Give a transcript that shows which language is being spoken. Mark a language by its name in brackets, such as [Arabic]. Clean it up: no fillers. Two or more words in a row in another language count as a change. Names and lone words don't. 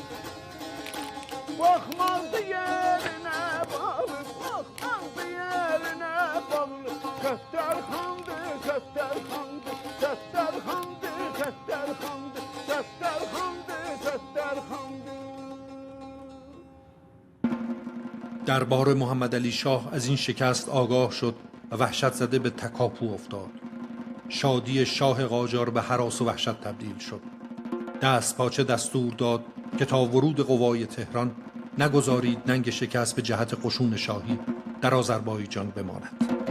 [Azerbaijani] Baxmazdı yerinə bağlı, baxmazdı yerinə bağlı. Səttarxandı, Səttarxandı, Səttarxandı, Səttarxandı, Səttarxandı, Səttarxandı. [Persian] دربار محمد علی شاه از این شکست آگاه شد و وحشت زده به تکاپو افتاد. شادی شاه قاجار به هراس و وحشت تبدیل شد. دستپاچه دستور داد که تا ورود قوای تهران نگذارید ننگ شکست به جهت قشون شاهی در آذربایجان بماند.